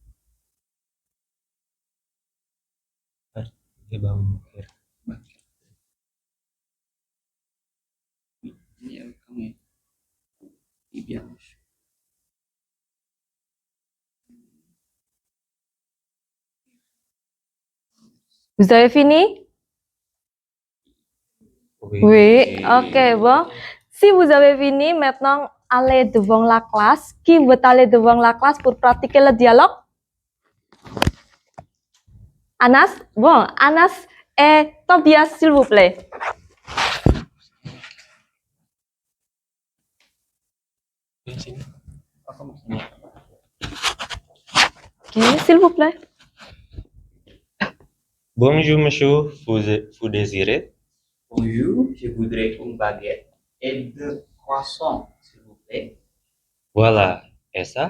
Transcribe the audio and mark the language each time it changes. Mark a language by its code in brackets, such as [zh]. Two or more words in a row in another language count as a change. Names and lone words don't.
[id] Bangkir. Bangkir. Ini ya kamu ya. [fr] Bien sûr. Vous avez fini? Oui, ok, bon. Si vous avez fini, maintenant, allez devant la classe. Qui veut aller devant la classe pour pratiquer le dialogue? Anas? Bon, Anas et Tobias, s'il vous plaît. [id] Di sini. [fr] Ok, s'il vous plaît. Bonjour monsieur, vous désirez? Bonjour, je voudrais une baguette et 2 croissants, s'il vous plaît. Voilà, et ça?